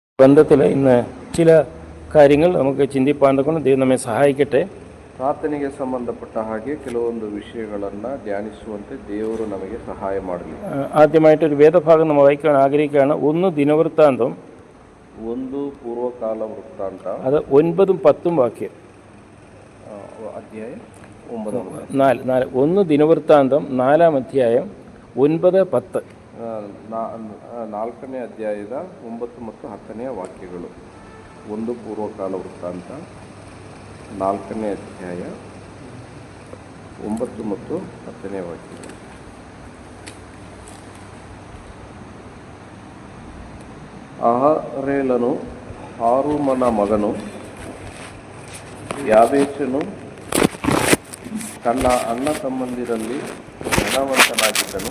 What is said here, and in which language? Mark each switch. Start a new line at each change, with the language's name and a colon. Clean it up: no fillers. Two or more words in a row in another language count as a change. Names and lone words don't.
Malayalam: ബന്ധത്തിൽ ഇന്ന് ചില കാര്യങ്ങൾ നമുക്ക് ചിന്തിപ്പാൻ കൊണ്ട് ദൈവം നമ്മെ സഹായിക്കട്ടെ.
Kannada: ಪ್ರಾರ್ಥನೆಗೆ ಸಂಬಂಧಪಟ್ಟ ಹಾಗೆ ಕೆಲವೊಂದು ವಿಷಯಗಳನ್ನು ಧ್ಯಾನಿಸುವಂತೆ ದೇವರು ನಮಗೆ ಸಹಾಯ ಮಾಡಲಿ.
Malayalam: ആദ്യമായിട്ടൊരു വേദഭാഗം നമ്മൾ വായിക്കാൻ ആഗ്രഹിക്കുകയാണ്. 1 ദിനവൃത്താന്തം, 1 പൂർവകാല വൃത്താന്ത, അത് 9ഉം 10ഉം വാക്യം. അധ്യായം 9 1 ദിനവൃത്താന്തം 4-ാം അധ്യായം 9, 10.
Kannada: 4ನೇ ಅಧ್ಯಾಯದ 9 ಮತ್ತು 10ನೇ ವಾಕ್ಯಗಳು. 1 ಪೂರ್ವಕಾಲ ವೃತ್ತಾಂತ 4ನೇ ಅಧ್ಯಾಯ 9 ಮತ್ತು 10ನೇ ವಾಕ್ಯಗಳು. ಅಹರೇಲನು ಹಾರೂಮನ ಮಗನು, ಯಾಬೇಚನು ತನ್ನ ಅಣ್ಣ ತಮ್ಮಂದಿರಲ್ಲಿ ಧನವಂತನಾಗಿದ್ದನು.